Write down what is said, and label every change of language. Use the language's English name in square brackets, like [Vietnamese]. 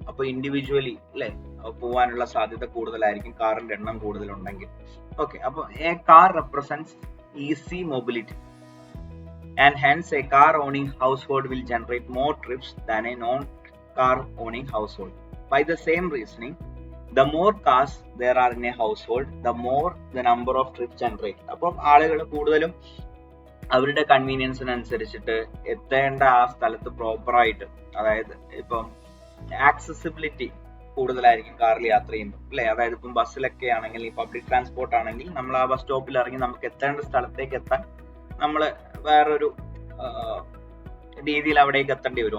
[Malayalam] അപ്പൊ ഇൻഡിവിജ്വലി അല്ലെ പോവാനുള്ള സാധ്യത കൂടുതലായിരിക്കും കാറിന്റെ എണ്ണം കൂടുതലുണ്ടെങ്കിൽ. [English] Okay, അപ്പൊ a car represents easy mobility and hence a car owning household will generate more trips than a non car owning household. By the same reasoning, the more cars there are in a household, the more the number of trips generate. [Malayalam] അപ്പം ആളുകൾ കൂടുതലും അവരുടെ കൺവീനിയൻസിനനുസരിച്ചിട്ട് എത്തേണ്ട ആ സ്ഥലത്ത് പ്രോപ്പറായിട്ട്, അതായത് ഇപ്പം ആക്സസിബിലിറ്റി കൂടുതലായിരിക്കും കാറിൽ യാത്ര ചെയ്യുമ്പോൾ അല്ലെ. അതായത് ഇപ്പം ബസ്സിലൊക്കെ ആണെങ്കിൽ, ഈ പബ്ലിക് ട്രാൻസ്പോർട്ട് ആണെങ്കിൽ നമ്മൾ ആ ബസ് സ്റ്റോപ്പിൽ ഇറങ്ങി നമുക്ക് എത്തേണ്ട സ്ഥലത്തേക്ക് എത്താൻ നമ്മൾ വേറൊരു രീതിയിൽ അവിടേക്ക് എത്തേണ്ടി വരും.